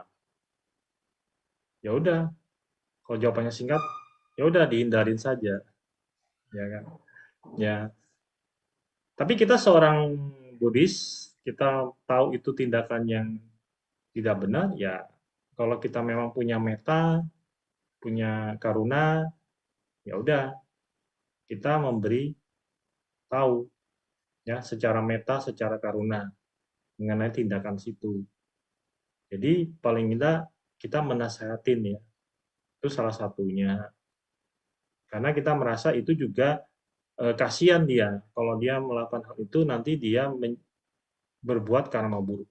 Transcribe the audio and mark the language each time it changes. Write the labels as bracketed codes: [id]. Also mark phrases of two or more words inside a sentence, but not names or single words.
[id] Ya udah, kalau jawabannya singkat, ya udah dihindarin saja. Ya kan? Ya. Tapi kita seorang Buddhis, kita tahu itu tindakan yang tidak benar, ya kalau kita memang punya metta, punya karuna, ya udah kita memberi tahu ya secara metta, secara karuna mengenai tindakan situ. Jadi paling tidak kita menasehatin ya. Itu salah satunya. Karena kita merasa itu juga kasihan dia kalau dia melakukan hal itu nanti dia berbuat karma buruk.